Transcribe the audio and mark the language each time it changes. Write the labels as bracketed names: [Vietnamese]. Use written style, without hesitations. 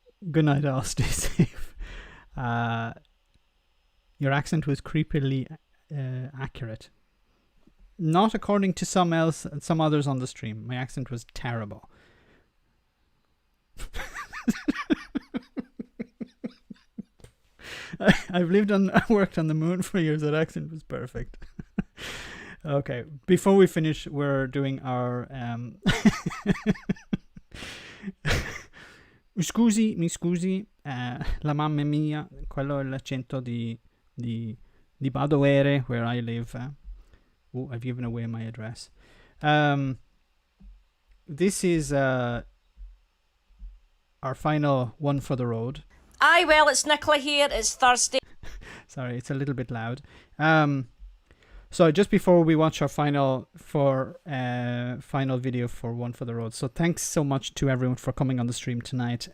[English] Good night, all. Stay safe. Your accent was creepily accurate. Not according to some others on the stream. My accent was terrible. I've worked on the moon for years. That accent was perfect. Okay, before we finish, we're doing our [Italian] mi scusi, la mamma mia, quello è l'accento di Badovere, [English] where I live. Oh, I've given away my address. This is our final one for the road. Aye, well, it's Nicola here. It's Thursday. Sorry, it's a little bit loud. So just before we watch our final video for One for the Road. So thanks so much to everyone for coming on the stream tonight.